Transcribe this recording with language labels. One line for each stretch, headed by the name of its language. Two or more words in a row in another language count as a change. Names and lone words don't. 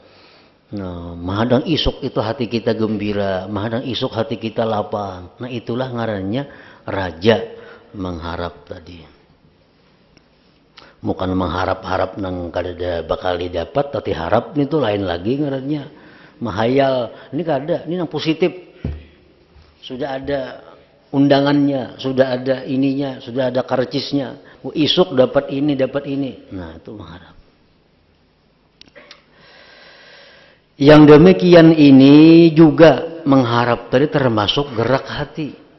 Indonesian: Nah, menghadang isuk itu hati kita gembira, menghadang isuk hati kita lapang. Nah, itulah ngarannya raja mengharap tadi. Bukan mengharap-harap nang kada bakal didapat, tapi harap itu lain lagi ngarannya. Mahayal, ini kada, ini yang positif. Sudah ada undangannya, sudah ada ininya, sudah ada karcisnya. Isuk dapat ini, dapat ini. Nah, itu mengharap. Yang demikian ini juga mengharap tadi termasuk gerak hati.